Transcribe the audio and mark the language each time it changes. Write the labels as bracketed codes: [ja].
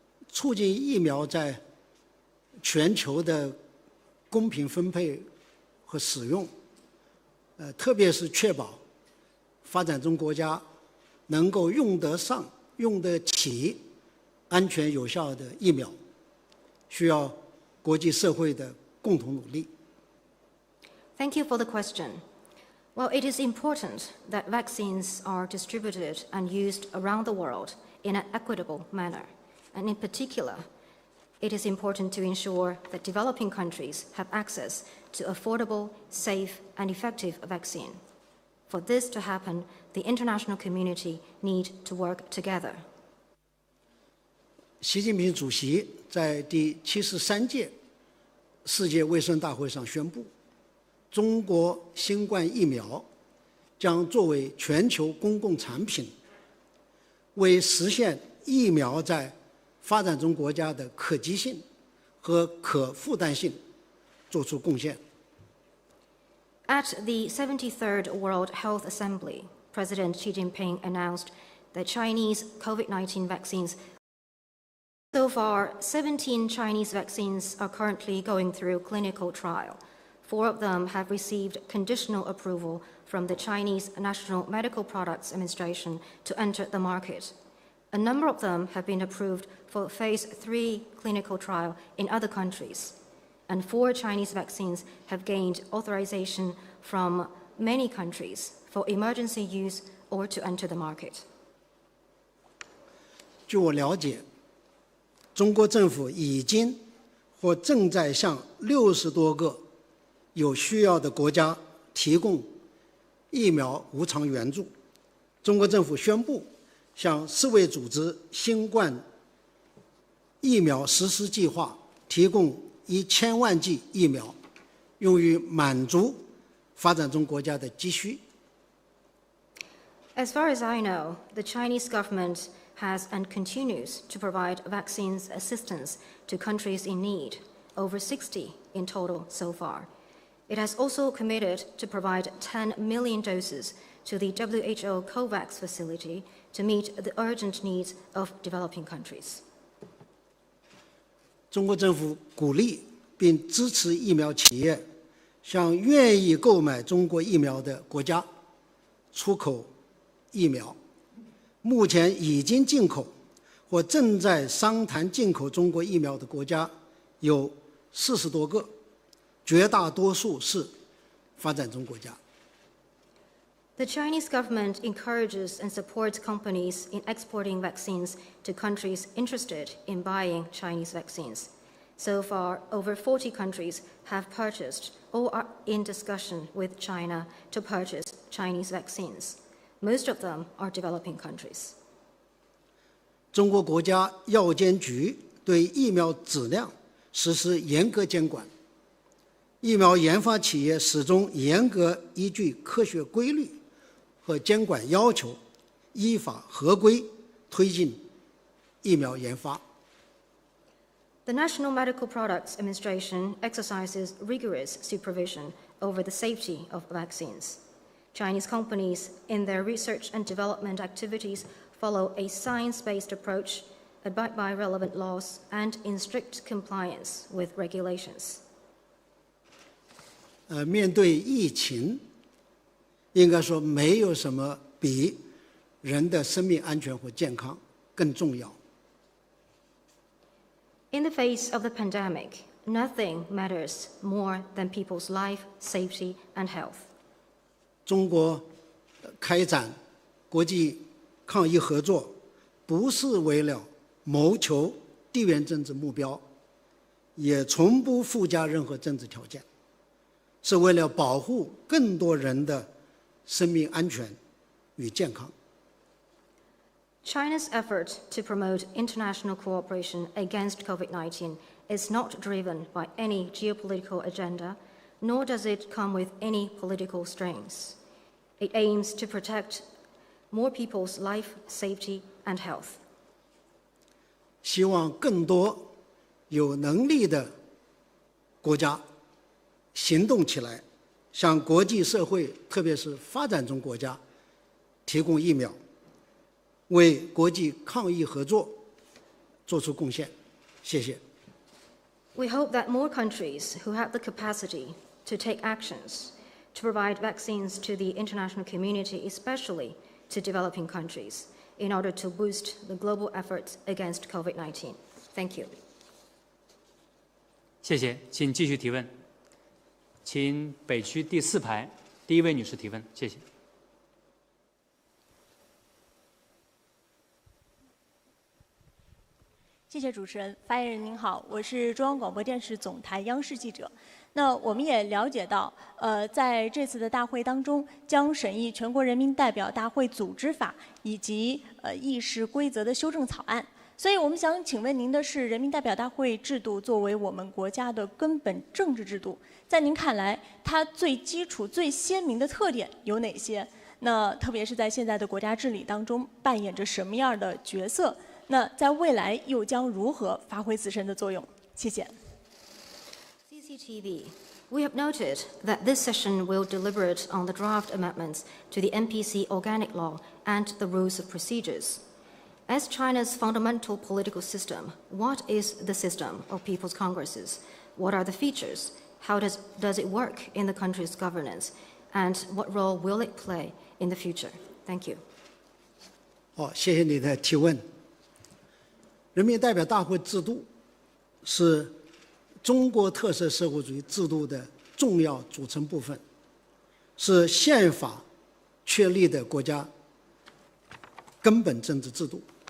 [zh] 促进疫苗在全球的公平分配和使用，特别是确保发展中国家能够用得上、用得起安全有效的疫苗，需要国际社会的共同努力。 [en] Thank you for the question. Well, it is important that vaccines are distributed and used around the world in an equitable manner. And in particular, it is important to ensure that developing countries have access to affordable, safe, and effective vaccine. For this to happen, the international community need to work together. [zh] 习近平主席在第73届世界卫生大会上宣布，中国新冠疫苗将作为全球公共产品，为实现疫苗在发展中国家的可及性和可负担性做出贡献。 [en] At the 73rd World Health Assembly, President Xi Jinping announced that Chinese COVID-19 vaccines. So far, 17 Chinese vaccines are currently going through clinical trial. 4 of them have received conditional approval from the Chinese National Medical Products Administration to enter the market. A number of them have been approved for phase 3 clinical trial in other countries. And 4 Chinese vaccines have gained authorization from many countries for emergency use or to enter the market. [zh] 据我了解，中国政府已经或正在向60多个有需要的国家提供疫苗无偿援助。中国政府宣布向世卫组织新冠疫苗实施计划提供1000万剂疫苗，用于满足发展中国家的急需。 [en] As far as I know, the Chinese government has and continues to provide vaccines assistance to countries in need, over 60 in total so far. It has also committed to provide 10 million doses to the WHO COVAX facility to meet the urgent needs of developing countries. [zh] 中国政府鼓励并支持疫苗企业向愿意购买中国疫苗的国家出口疫苗，目前已经进口或正在商谈进口中国疫苗的国家有40多个，绝大多数是发展中国家。 [en] The Chinese government encourages and supports companies in exporting vaccines to countries interested in buying Chinese vaccines. So far, over 40 countries have purchased or are in discussion with China to purchase Chinese vaccines. Most of them are developing countries. [zh] 中国国家药监局对疫苗质量实施严格监管，疫苗研发企业始终严格依据科学规律和监管要求，依法合规推进疫苗研发。 [en] The National Medical Products Administration exercises rigorous supervision over the safety of vaccines. Chinese companies, in their research and development activities, follow a science-based approach, abide by relevant laws, and in strict compliance with regulations. [zh] 面对疫情，应该说没有什么比人的生命安全和健康更重要。 [en] In the face of the pandemic, nothing matters more than people's life, safety, and health. [zh] 中国开展国际抗疫合作，不是为了谋求地缘政治目标，也从不附加任何政治条件，是为了保护更多人的生命安全与健康。 [en] China's effort to promote international cooperation against COVID-19 is not driven by any geopolitical agenda, nor does it come with any political strings. It aims to protect more people's life, safety, and health. [zh] 希望更多有能力的国家行动起来，向国际社会，特别是发展中国家提供疫苗，为国际抗疫合作做出贡献。谢谢。 [en] We hope that more countries who have the capacity to take actions to provide vaccines to the international community, especially to developing countries, in order to boost the global efforts against COVID-19. Thank you. [zh] 谢谢，请继续提问。请北区第4排第1位女士提问，谢谢。谢谢主持人，发言人您好，我是中央广播电视总台央视记者。那我们也了解到，在这次的大会当中，将审议全国人民代表大会组织法以及议事规则的修正草案。所以我们想请问您的是，人民代表大会制度作为我们国家的根本政治制度，在您看来，它最基础、最鲜明的特点有哪些？那特别是在现在的国家治理当中，扮演着什么样的角色？那在未来又将如何发挥自身的作用？谢谢。 [en] CCTV. We have noted that this session will deliberate on the draft amendments to the NPC Organic Law and the Rules of Procedures. As China's fundamental political system, what is the system of people's congresses? What are the features? How does it work in the country's governance? And what role will it play in the future? Thank you. [zh] 好，谢谢你的提问。人民代表大会制度是中国特色社会主义制度的重要组成部分，是宪法确立的国家根本政治制度。